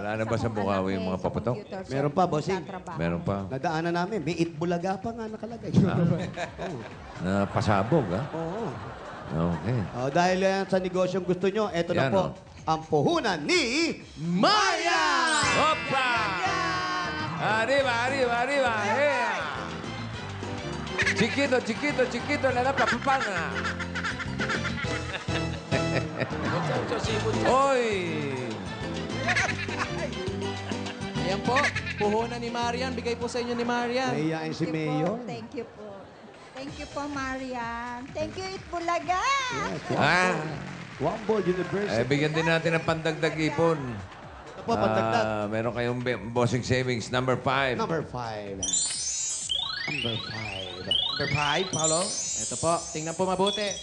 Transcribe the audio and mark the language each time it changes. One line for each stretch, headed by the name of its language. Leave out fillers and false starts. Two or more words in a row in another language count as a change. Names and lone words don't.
Filipino: Wala na ba sa Bukawi yung mga paputok? Meron pa, bossing. Meron pa. Nadaanan namin. May Itbulaga pa nga nakalagay. Na pasabog, ha? Oo. Okay. Dahil yan sa negosyong gusto nyo, eto na Yan, po. oh. Ang puhunan ni Maya!
Spanish: Opa! Arriba, arriba, arriba. Yeah. Chiquito, chiquito, chiquito, la papapanga.
Filipino: Oy! Ayan po, puhunan ni Marian. Bigay po sa inyo ni Marian. Nahiyain si Mayor.
English: Thank you po. Thank you po, Marian. Thank you, Itbulaga.
Filipino: Ah, Wambol University. bigyan din natin ng pandagdag ipon. Ito po, pandagdag. Meron kayong bossing savings, number 5.
English: Number 5. Number 5. Number 5, Paolo.
Filipino: Ito po, tingnan po mabuti.